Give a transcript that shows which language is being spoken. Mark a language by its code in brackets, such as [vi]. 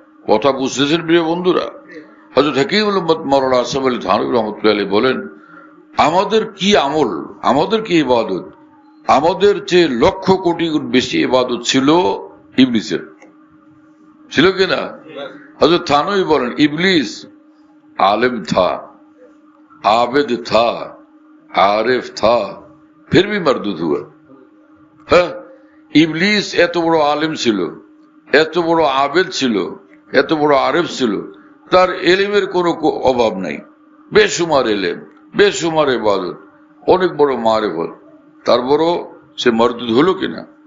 [bn] কথা বুঝতেছেন প্রিয় বন্ধুরা? হযরত হাকিমুল উম্মত মাওলানা আশরাফ আলী থানভী রাহমাতুল্লাহি আলাইহি বলেন, আমাদের কি আমল, আমাদের কি ইবাদত, আমাদের যে লক্ষ কোটি গুণ বেশি ইবাদত ছিল ইবলিসের, ছিল কিনা? [ur] হযরত থানভী [bn] বলেন, [ur] ইবলিস आलिम था, आबिद था, आरिफ था, फिर भी मरदूद हुआ। [bn] হ্যাঁ, ইবলিস এত বড় আলিম ছিল, এত বড় আবেদ ছিল, এত বড় আরিফ ছিল, তার এলিমের কোনো অভাব নাই, বেশুমার এলেম, বেশুমার ইবাদত, অনেক বড় মারিফত, তারপরও সে মরদুদ হলো কিনা?